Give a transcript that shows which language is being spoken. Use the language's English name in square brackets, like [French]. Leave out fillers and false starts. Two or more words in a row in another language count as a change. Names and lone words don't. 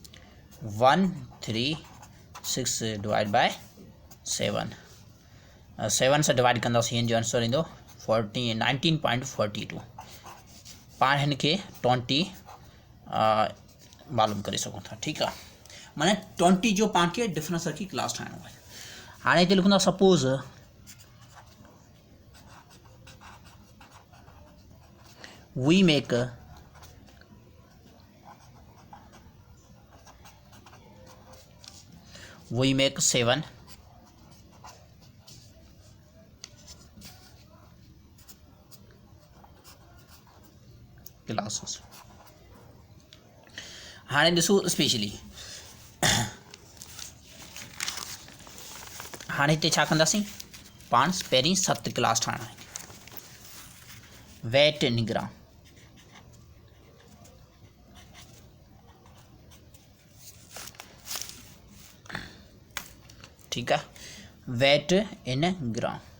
[Sindhi] 136 [English] divide by 7 [Sindhi] सां डिवाइड कंदासीं, हिन जो आंसर ईंदो 19.42। पाण हिन खे 20 मालूम करे सघूं था। ठीकु आहे, माना 20 जो पाण खे डिफरेंस रखी क्लास ठाहिणो आहे। हाणे हिते लिखूं था [English] suppose we make we make 7 classes। [Sindhi] हाणे ॾिसो स्पेशली, हाणे हिते छा कंदासीं, पाण पहिरीं 7 क्लास ठाहिणा आहिनि। [English] weight in gram, [Sindhi] ठीकु आहे, [English] weight in gram.